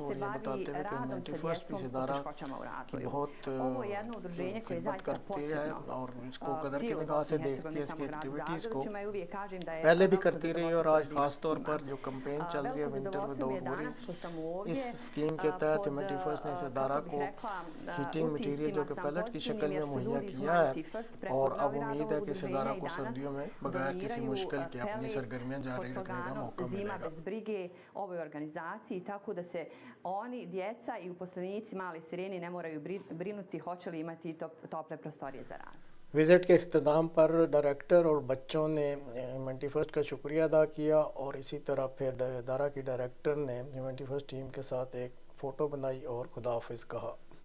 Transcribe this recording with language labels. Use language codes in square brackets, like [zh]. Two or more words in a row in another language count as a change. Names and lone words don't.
[ur] ہو رہی ہے بتاتے ہوئے کہ ہیومینٹی فرسٹ پیس ادارہ کی بہت خدمت کرتی ہے اور اس کو قدر کی نگاہ سے دیکھتی ہے, اس کی ایکٹیویٹیز کو پہلے بھی کرتی رہی, اور آج خاص طور پر جو کمپین چل رہی ہے ونٹر وداؤٹ وریز, اس اسکیم کے تحت ہیومینٹی فرسٹ نے اس ادارہ کو [en] heating material [ur] جو کہ پیلٹ کی شکل میں مہیا کیا ہے, اور اب امید ہے کہ اس ادارہ کو سردیوں میں بغیر کسی مشکل کے اپنی سرگرمیاں جاری رکھنے کا موقع ملے zima گا. [bs] bez brige ovoj organizaciji, tako da se oni, djeca i uposlenici Male Sirene ne moraju brinuti hoće li imati tople prostorije za rad. [ur] وزٹ کے اختتام پر ڈائریکٹر اور بچوں نے ہیومینٹی فرسٹ کا شکریہ ادا کیا, اور اسی طرح پھر ادارہ کی ڈائریکٹر نے ہیومینٹی فرسٹ ٹیم کے ساتھ ایک فوٹو بنائی اور خدا حافظ کہا.